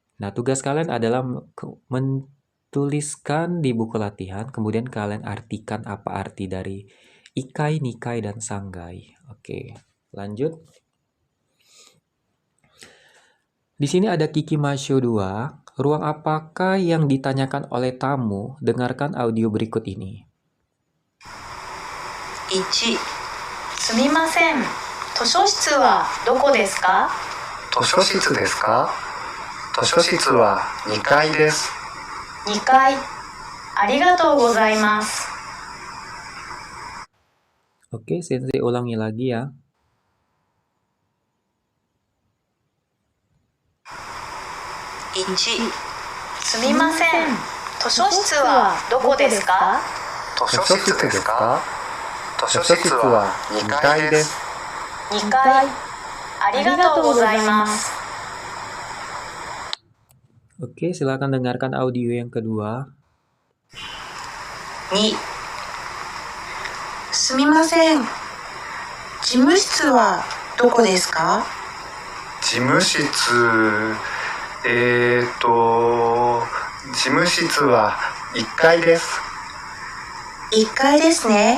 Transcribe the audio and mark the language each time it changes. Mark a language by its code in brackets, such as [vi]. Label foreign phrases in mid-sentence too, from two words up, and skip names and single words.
[id] Nah, tugas kalian adalah menuliskan di buku latihan, kemudian kalian artikan apa arti dari [ja] 一階、二階, [id] dan sanggai. Oke, lanjut. Di sini ada Kikimasho 2. Ruang apakah yang ditanyakan oleh tamu? Dengarkan audio berikut ini. [ja] 1、すみません。図書室はどこですか？図書室ですか？図書室は2階です。 2階。ありがとうございます。 [id] Oke, Sensei ulangi lagi ya. [ja] 1、すみません。図書室はどこですか？図書室ですか？図書室は2階です。 2階。ありがとうございます。 [id] Oke, silakan dengarkan audio yang kedua. [ja] 2、すみません。事務室はどこですか？事務室、事務室は1階です。 1階ですね。